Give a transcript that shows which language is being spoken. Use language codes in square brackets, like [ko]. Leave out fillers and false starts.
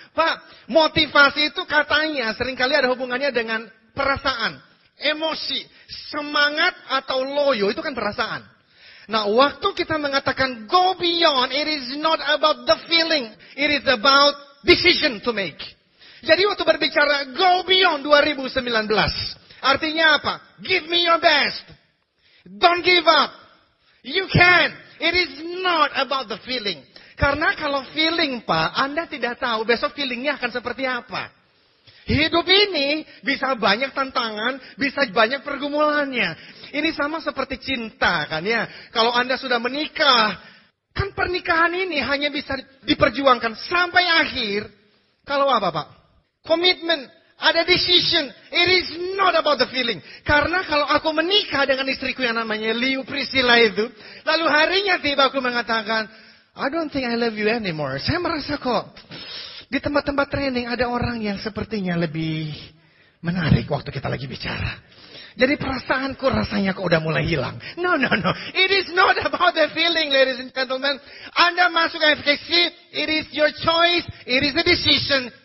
[id] Pak, motivasi itu katanya seringkali ada hubungannya dengan perasaan, emosi, semangat atau loyo, itu kan perasaan. Nah, waktu kita mengatakan [en] go beyond, it is not about the feeling. It is about decision to make. [id] Jadi waktu berbicara go beyond 2019. Artinya apa? [en] Give me your best. Don't give up. You can. It is not about the feeling. [id] Karena kalau feeling Pak, Anda tidak tahu besok feelingnya akan seperti apa. Hidup ini bisa banyak tantangan, bisa banyak pergumulannya. Ini sama seperti cinta kan ya. Kalau Anda sudah menikah, kan pernikahan ini hanya bisa diperjuangkan sampai akhir. Kalau apa Pak? Komitmen, ada decision. [en] It is not about the feeling. [id] Karena kalau aku menikah dengan istriku yang namanya Liu Priscilla itu, lalu harinya tiba aku mengatakan, [en] I don't think I love you anymore. [id] Saya merasa kok Di tempat-tempat training ada orang yang sepertinya lebih menarik waktu kita lagi bicara. Jadi perasaanku rasanya kok udah mulai hilang. No. [en] It is not about the feeling, ladies and gentlemen. [id] Anda masuk [en] FKC, it is your choice, it is a decision.